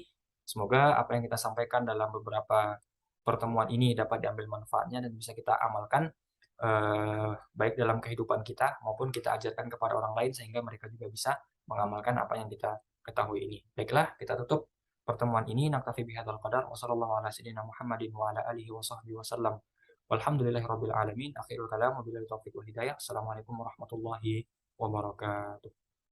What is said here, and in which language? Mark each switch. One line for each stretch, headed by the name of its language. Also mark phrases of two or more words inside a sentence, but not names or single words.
Indonesian: Semoga apa yang kita sampaikan dalam beberapa pertemuan ini dapat diambil manfaatnya dan bisa kita amalkan, baik dalam kehidupan kita maupun kita ajarkan kepada orang lain sehingga mereka juga bisa mengamalkan apa yang kita ketahui ini. Baiklah, kita tutup pertemuan ini.
Arabic: نكتفي بهذا القدر وصلى الله على سيدنا محمد وعلى آله وصحبه وسلم. والحمد لله رب العالمين. آخر الكلام وبالله التوفيق والهداية. السلام عليكم ورحمة الله وبركاته.